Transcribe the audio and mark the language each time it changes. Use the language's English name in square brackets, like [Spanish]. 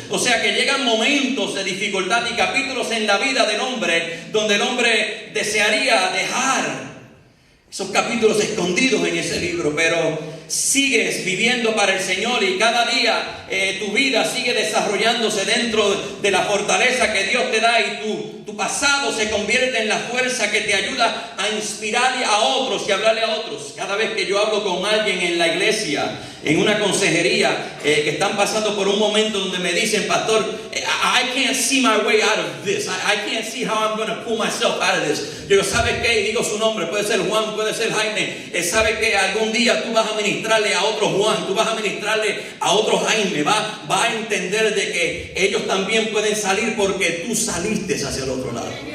[Spanish] O sea que llegan momentos de dificultad y capítulos en la vida del hombre donde el hombre desearía dejar esos capítulos escondidos en ese libro, pero sigues viviendo para el Señor y cada día tu vida sigue desarrollándose dentro de la fortaleza que Dios te da, y tu pasado se convierte en la fuerza que te ayuda a inspirarle a otros y hablarle a otros. Cada vez que yo hablo con alguien en la iglesia, en una consejería, que están pasando por un momento donde me dicen, pastor, [English] I can't see my way out of this. I can't see how I'm going to pull myself out of this. [Spanish] Yo digo, ¿sabe qué? Y digo su nombre, puede ser Juan, puede ser Jaime. ¿Sabe qué? Algún día tú vas a ministrarle a otro Juan, tú vas a ministrarle a otro Jaime. Va a entender de que ellos también pueden salir porque tú saliste hacia el otro lado.